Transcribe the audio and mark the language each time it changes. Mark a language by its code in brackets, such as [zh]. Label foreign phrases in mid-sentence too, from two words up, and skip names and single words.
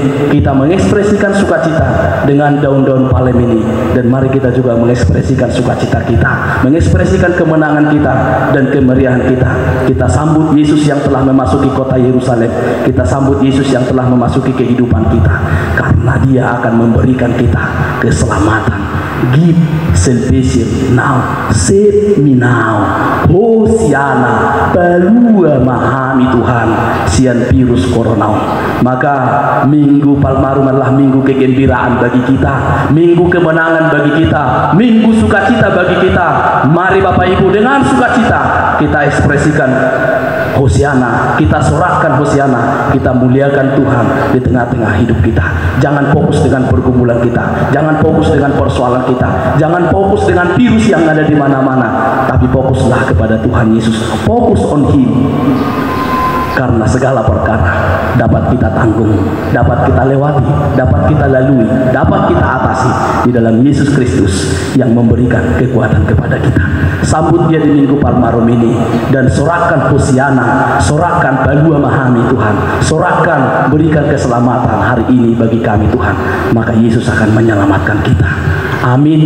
[id] Kita mengekspresikan sukacita dengan daun-daun palem ini, dan mari kita juga mengekspresikan sukacita kita, mengekspresikan kemenangan kita dan kemeriahan kita. Kita sambut Yesus yang telah memasuki kota Yerusalem. Kita sambut Yesus yang telah memasuki kehidupan kita, karena Dia akan memberikan kita keselamatan. [en] Give salvation now, save me now. [bbc] Hosiana, balua mahami Tuhan, sian virus corona. [id] Maka Minggu Palmarum adalah minggu kegembiraan bagi kita, minggu kemenangan bagi kita, minggu sukacita bagi kita. Mari Bapak Ibu, dengan sukacita kita ekspresikan Hosiana, kita sorakkan Hosiana, kita muliakan Tuhan di tengah-tengah hidup kita. Jangan fokus dengan pergumulan kita, jangan fokus dengan persoalan kita, jangan fokus dengan virus yang ada di mana-mana, tapi fokuslah kepada Tuhan Yesus. [en] Fokus on Him. [id] Karena segala perkara dapat kita tanggung, dapat kita lewati, dapat kita lalui, dapat kita atasi di dalam Yesus Kristus yang memberikan kekuatan kepada kita. Sambut Dia di Minggu Palmarum ini, dan sorakkan Hosiana, sorakkan [bbc] balua mahami [id] Tuhan, sorakkan berikan keselamatan hari ini bagi kami Tuhan. Maka Yesus akan menyelamatkan kita. Amin.